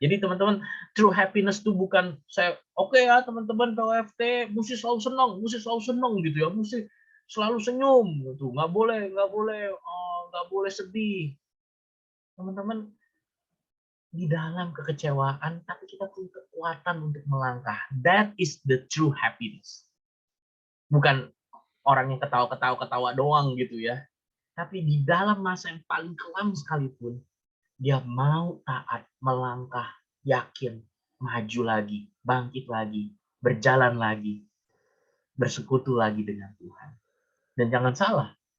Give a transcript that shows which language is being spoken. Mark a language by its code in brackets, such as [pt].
[id] Jadi teman-teman, [en] true happiness [id] itu bukan saya, oke ya teman-teman POFT, mesti selalu senang gitu ya, mesti selalu senyum gitu, nggak boleh sedih. Teman-teman, di dalam kekecewaan, tapi kita punya kekuatan untuk melangkah. [en] That is the true happiness. [id] Bukan orang yang ketawa doang gitu ya. Tapi di dalam masa yang paling kelam sekalipun, dia mau taat, melangkah, yakin, maju lagi, bangkit lagi, berjalan lagi, bersekutu lagi dengan Tuhan. Dan jangan salah,